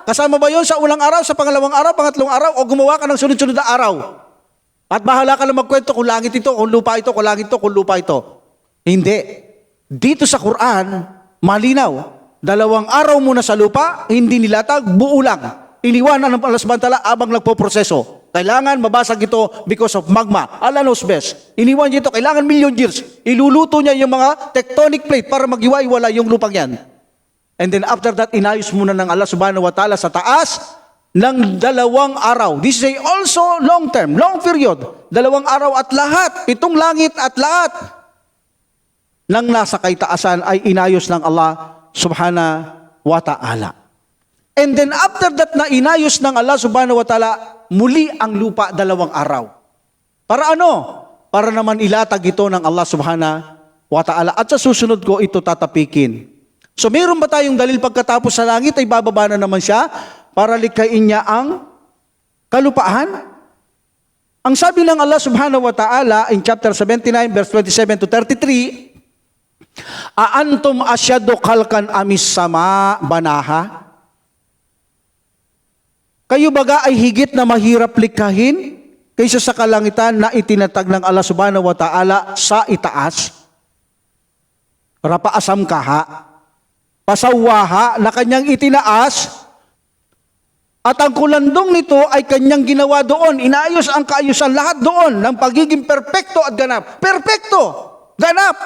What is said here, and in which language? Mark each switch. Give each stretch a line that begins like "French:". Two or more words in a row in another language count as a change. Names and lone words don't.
Filipino: Kasama ba yon sa unang araw, sa pangalawang araw, pangatlong araw, o gumawa ka ng sunod-sunod na araw? At bahala ka na magkwento kung langit ito, kung lupa ito, kung langit ito, kung lupa ito. Hindi. Dito sa Quran, malinaw. 2 araw muna sa lupa, hindi nilatag, buo lang. Iniwanan ng Allah
Arabic: سبحانه وتعالى
Filipino: abang nagpo-proseso. Kailangan mabasag ito
English: because of magma. Allah knows best.
Filipino: Iniwan niya ito, kailangan
English: million years.
Filipino: Iluluto niya yung mga
English: tectonic plate
Filipino: para maghiwa-hiwala yung lupang yan.
English: And then after that,
Filipino: inayos muna ng Allah
Arabic: سبحانه وتعالى
Filipino: sa taas ng 2 araw.
English: This is also long term, long period.
Filipino: 2 araw at lahat, 7 langit at lahat ng nasa kaitaasan ay inayos ng Allah
Arabic: سبحانه وتعالى.
English: And then after that
Filipino: na inayos ng Allah
Arabic: سبحانه وتعالى,
Filipino: muli ang lupa 2 araw. Para ano? Para naman ilatag ito ng Allah
Arabic: سبحانه وتعالى.
Filipino: At sa susunod ko ito tatapikin. So mayroon ba tayong dalil pagkatapos sa langit ay bababa na naman siya para likhain niya ang kalupaan? Ang sabi ng Allah
Arabic: سبحانه وتعالى
English: in chapter 79 verse 27 to 33,
Arabic: أأنتم أشد خلقا أم السماء بناها?
Filipino: Kayo baga ay higit na mahirap likhahin kaysa sa kalangitan na itinatag ng Allah
Arabic: سبحانه وتعالى
Filipino: sa itaas?
Arabic: رفع سمكها فسواها
Filipino: na kanyang itinaas, at ang kulandong nito ay kanyang ginawa doon. Inayos ang kaayusan lahat doon ng pagiging perpekto at ganap. Perpekto! Ganap!